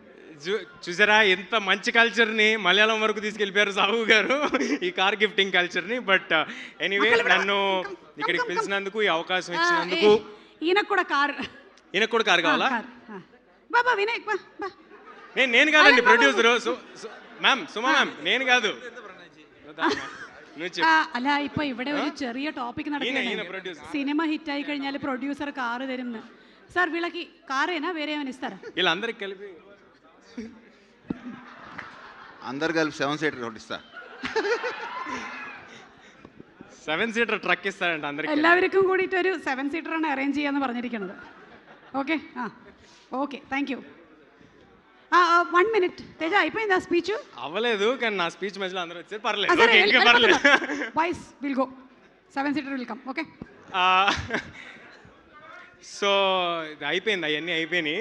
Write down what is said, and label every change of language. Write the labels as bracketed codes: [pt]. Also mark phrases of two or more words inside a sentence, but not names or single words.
[te] చూసారా ఎంత మంచి కల్చర్ని మలయాళం వరకు తీసుకెళ్ళిపోయారు సాహు గారు, ఈ [en] car gifting [te] కల్చర్ని. [en] but anyway, [te] నన్ను ఇక్కడికి పిలిచినందుకు, ఈ అవకాశం ఇచ్చినందుకు. ఈయనకు కూడా కార్ కావాలా? బాబా వినాయక్, నేను కాదండి ప్రొడ్యూసర్. మ్యామ్, సుమా మ్యామ్, నేను కాదు. [ml] അല്ല ഇപ്പൊ ഇവിടെ ഒരു ചെറിയ ടോപ്പിക് നടക്കുകയാണ്. സിനിമ ഹിറ്റ് ആയി കഴിഞ്ഞാൽ പ്രൊഡ്യൂസർ കാറ് തരുന്നു. [te] సార్ వీళ్ళకి కారేనా వేరే ఏమైనా ఇస్తారా? వీళ్ళందరికి కలిపి అందరు కలిపి 7 [en] seater road [te] ఇస్తా. 7 [en] seater truck [te] ഇస్తారంట అందరికి. [ml] എല്ലാവർക്കും കൂടിയിട്ട് ഒരു 7 സീറ്റർ ആണ് അറേഞ്ച് ചെയ്യാന്ന് പറഞ്ഞിരിക്കുന്നത്. [te] ഓക്കെ ఓకే [en] thank you. [te] 1 minute తేజ, అయిపోయిందా స్పీచ్? అవ్వలేదు, కానీ నా స్పీచ్ మధ్యలో అందరూ వచ్చారు. పర్లేదు, బాయ్స్ [en] will go. 7 seater will come. okay, [te] సో ఇది అయిపోయింది, అవన్నీ అయిపోయినాయి.